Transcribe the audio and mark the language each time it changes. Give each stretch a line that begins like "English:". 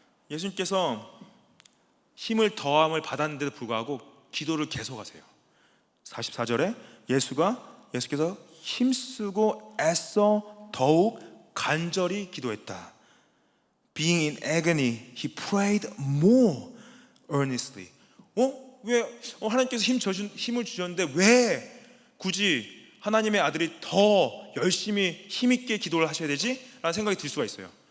Korean: 예수님께서 힘을 더함을 받았는데도 불구하고 기도를 계속하세요. 44절에 예수께서 힘쓰고 애써 더욱 간절히 기도했다.
English: Being in agony, he prayed more earnestly.
Korean: 왜 하나님께서 힘을 주셨는데 왜 굳이 하나님의 아들이 더 열심히 힘있게 기도를 하셔야 되지? 라는 생각이 들 수가 있어요.